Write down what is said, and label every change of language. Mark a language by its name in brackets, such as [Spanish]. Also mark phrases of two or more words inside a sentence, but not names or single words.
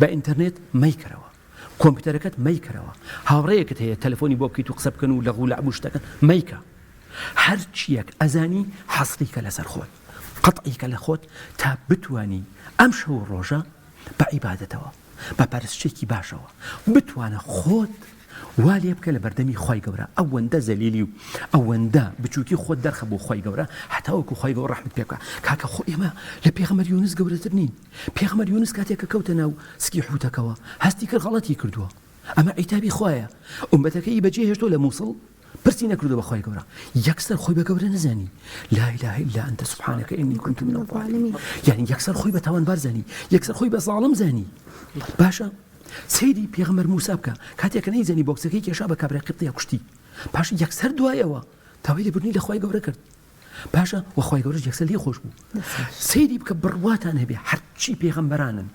[Central Kurdish] ئینتەرنێت مەیکەرەوە کۆمپیوتەرەکەت مەیکەرەوە هاوڕێیەکت هەیە تەلەفۆنی بۆ بکەیت و قسە بکەن و لەغو لەعب و شتەکەن مەیکە هەرچیەک ئەزانی حەسریکە لەسەر خۆت قەتعیکە لە خۆت تا بتوانی ئەم شەو ڕۆژە بە عیبادەتەوە بە پەرستشێکی باشەوە بتوانە خۆت وا لێ بکە لە بەردەمی خۆی گەورە ئەوەندە زەلیلی و ئەوەندە بچووکی خۆت دەرخە بۆ خۆی گەورە هەتا وەکو خۆی گەورە ڕەحمت پێ بکە کاکە خۆ ئێمە لە پێغەمبەر یونس گەورەتر نین پێغەمبەر یونس کاتێک کە کەوتە ناو سکی حوتەکەوە هەستی کرد غەڵەتی کردووە ئەمە عیتابی خۆیە ئومەتەکەی بەجێ هێشتۆ لە مووسڵ پرسی نەکردو بە خۆی گەورە یەکسەر خۆی بە گەورە نەزانی [Arabic] لا إله إلا أنت سبحانك إني كنت من الظالمين يعني [Central Kurdish] یەکسەر خۆی بە تاوانبار زانی یەکسەر خۆی بە زاڵم زانی باشە سەیری پێغەمبەر موسا بکە کاتێککە نەیزانی بۆکسەکەی کێشا بە کابرای قبطیە کوشتی پاشە یەکسەر دوایەوە تاوای لێبوردنی لە خۆی گەورە کرد باشە وە خۆی گەورەش یەکسەر لێ خۆش بوو سەیری بکە بڕواتان هەبێ هەرچی پێغەمبەرانن